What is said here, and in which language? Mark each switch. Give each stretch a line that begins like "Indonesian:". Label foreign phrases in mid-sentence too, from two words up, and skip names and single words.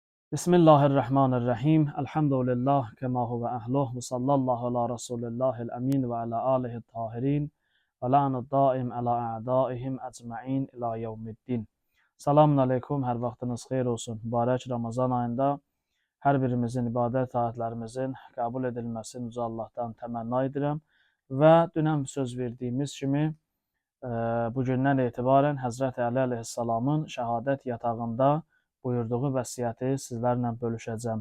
Arabic: بسم الله الرحمن الرحيم. الحمد لله كما هو أهله وصلى الله على رسول الله الأمين وعلى آله الطاهرين واللعن الدائم على أعدائهم أجمعين إلى يوم الدين. السلام عليكم,
Azerbaijani: hər vaxtınız xeyir olsun. Mübarək Ramazan ayında hər birimizin ibadət taatlərimizin qəbul edilməsini Yüce Allahdan təmənna edirəm və dünən söz verdiyimiz kimi bu gündən etibarən Həzrəti Əli əleyhissalamın şəhadət yatağında buyurduğu vəsiyyəti sizlərlə bölüşəcəm.